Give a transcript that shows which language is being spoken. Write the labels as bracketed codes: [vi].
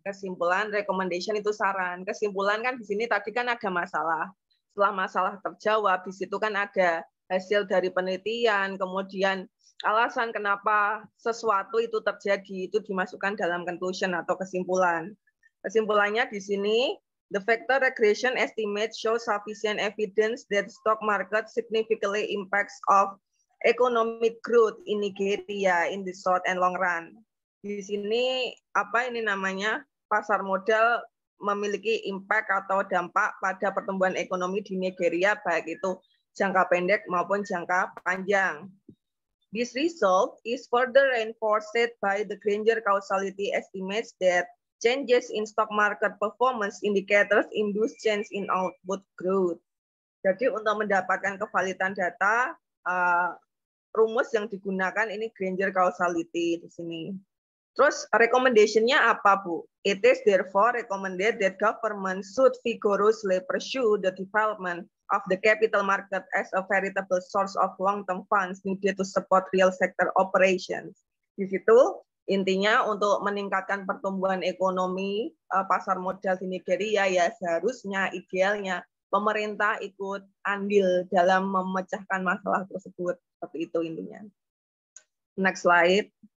[id] Kesimpulan, recommendation itu saran. Kesimpulan kan di sini tadi kan ada masalah. Setelah masalah terjawab, di situ kan ada hasil dari penelitian, kemudian alasan kenapa sesuatu itu terjadi, itu dimasukkan dalam conclusion atau kesimpulan. Kesimpulannya di sini, [en] the factor regression estimate shows sufficient evidence that stock market significantly impacts of economic growth in Nigeria in the short and long run. [id] Di sini apa ini namanya, pasar modal memiliki impact atau dampak pada pertumbuhan ekonomi di Nigeria, baik itu jangka pendek maupun jangka panjang. [en] This result is further reinforced by the Granger causality estimates that changes in stock market performance indicators induce change in output growth. [id] Jadi untuk mendapatkan kevalidan data, rumus yang digunakan ini Granger causality di sini. Terus recommendation-nya apa, Bu? [en] It is therefore recommended that government should vigorously pursue the development of the capital market as a veritable source of long-term funds needed to support real sector operations. [id] Di situ intinya untuk meningkatkan pertumbuhan ekonomi pasar modal di Nigeria, ya seharusnya idealnya pemerintah ikut andil dalam memecahkan masalah tersebut. Seperti itu intinya. [en] Next slide.